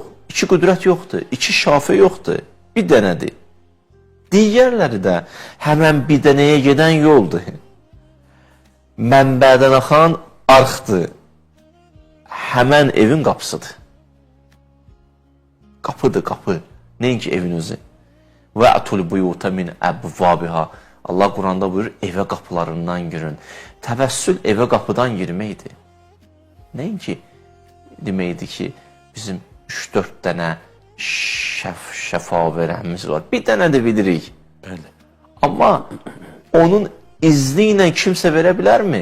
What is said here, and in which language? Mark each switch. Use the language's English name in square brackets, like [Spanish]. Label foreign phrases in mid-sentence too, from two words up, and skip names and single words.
[Azerbaijani] 2 qüdrət yoxdur, 2 şafi yoxdur, bir dənədir. Digərləri də həmən bir dənəyə gedən yoldur. Mənbədən axan arxdır. Həmən evin qapısıdır. Qapıdır, qapı. Nəinki evin özü. [Arabic] وَأْتُلْ بُيُوتَ مِنْ أَبْوَابِهَا. [Azerbaijani] Allah Quranda buyurur, evə qapılarından girin. Təvəssül evə qapıdan girməkdir. Nəinki deməkdir ki, bizim 3-4 dənə şəfa verənimiz var. Bir dənə də bilirik. Bəli. Amma onun izni ilə kimsə verə bilərmi?